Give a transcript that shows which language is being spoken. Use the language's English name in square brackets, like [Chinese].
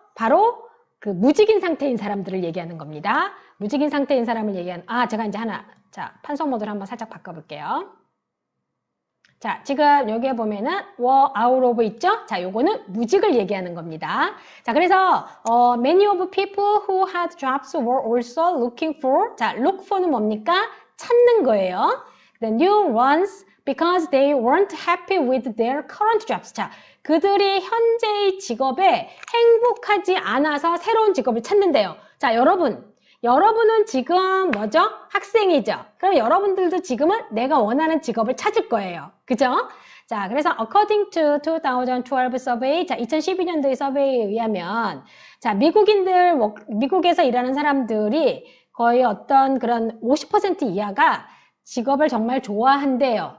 [Korean] 바로 그 무직인 상태인 사람들을 얘기하는 겁니다. 무직인 상태인 사람을 얘기하는, 제가 이제 자, 판서 모드를 한번 살짝 바꿔볼게요. 자, 지금 여기에 보면은 were out of 있죠? 자, 요거는 무직을 얘기하는 겁니다. [English] 자, 그래서 many of people who had jobs were also looking for. [Korean] 자, look for는 뭡니까? 찾는 거예요. [English] The new ones because they weren't happy with their current jobs. [Korean] 자, 그들이 현재의 직업에 행복하지 않아서 새로운 직업을 찾는데요. 자, 여러분은 지금 뭐죠? 학생이죠? 그럼 여러분들도 지금은 내가 원하는 직업을 찾을 거예요. 그죠? 자, 그래서 [English] according to 2012 survey, [Korean] 자, 2012년도의 서베이에 의하면 자, 미국에서 일하는 사람들이 거의 어떤 그런 50% 이하가 직업을 정말 좋아한대요.